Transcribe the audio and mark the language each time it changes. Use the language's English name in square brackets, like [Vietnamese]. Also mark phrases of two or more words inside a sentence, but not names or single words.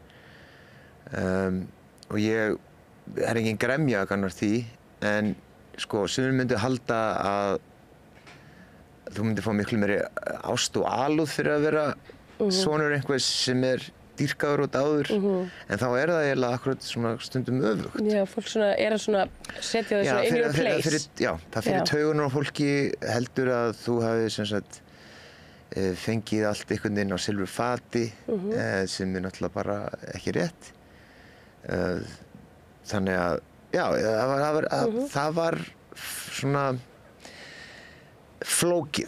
[Icelandic] Og ég er engin gremja gagnvart því, en sumir myndu halda að þú myndir fá miklu meiri ást og alúð fyrir að vera sonur einhvers sem er dýrkaður og dáður, en þá er það eiginlega akkurat svona stundum öfugt. Já, fólk er að setja það svona [English] in your place. [Icelandic] Já, það fyrir taugunar á fólki heldur að þú hafi sem sagt fengið allt einhvern veginn á silfur fati, sem er náttúrulega bara ekki rétt. Þannig að, já, það var svona flókið.